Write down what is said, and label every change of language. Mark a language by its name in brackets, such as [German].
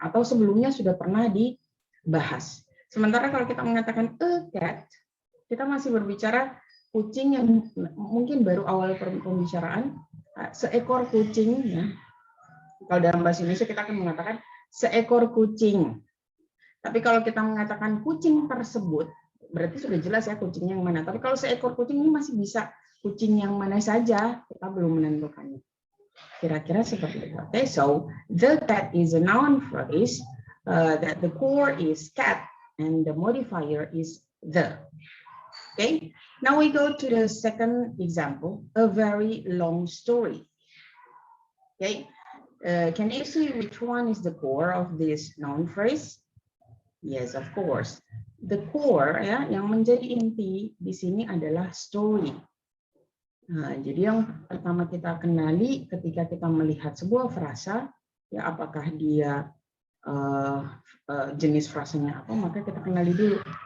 [Indonesian] Atau sebelumnya sudah pernah dibahas. Sementara kalau kita mengatakan [English] a cat, [Indonesian] kita masih berbicara kucing yang mungkin baru awal pembicaraan, seekor kucing, ya, Kalau dalam bahasa Indonesia kita akan mengatakan seekor kucing. Tapi kalau kita mengatakan kucing tersebut, berarti sudah jelas ya kucingnya yang mana. Tapi kalau seekor kucing ini masih bisa kucing yang mana saja, kita belum menentukannya. Kira-kira seperti itu. [English] Okay, so the cat is a noun phrase that the core is cat and the modifier is the. Okay, now we go to the second example, a very long story. Okay, can you see which one is the core of this noun phrase? Yes, of course. The core [Indonesian] ya, yang menjadi inti di sini adalah story. Nah, jadi yang pertama kita kenali ketika kita melihat sebuah frasa, ya apakah dia jenis frasanya apa, maka kita kenali dulu.